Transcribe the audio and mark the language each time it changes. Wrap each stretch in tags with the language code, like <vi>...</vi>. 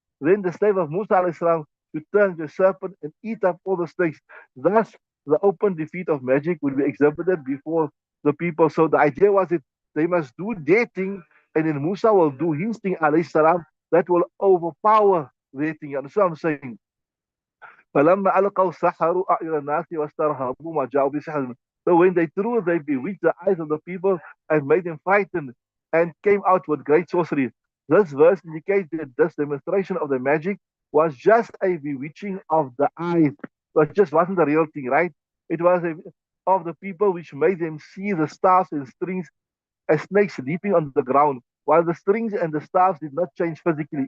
<en>Then the stave of Musa salam to turn into a serpent and eat up all the snakes. Thus, the open defeat of magic would be exhibited before the people. So the idea was that they must do their thing, and then Musa will do his thing, alayhi salam, that will overpower their thing. You understand what I'm saying?</en> <ar>فلما ألقوا سحروا أعين الناس واسترهبوا ما جاءوا بسحر.</ar> <en>So when they threw, they bewitched the eyes of the people and made them frightened and came out with great sorcery. This verse indicates that this demonstration of the magic was just a bewitching of the eyes. It just wasn't the real thing, right? It was of the people which made them see the stars and strings as snakes leaping on the ground, while the strings and the staffs did not change physically.</en>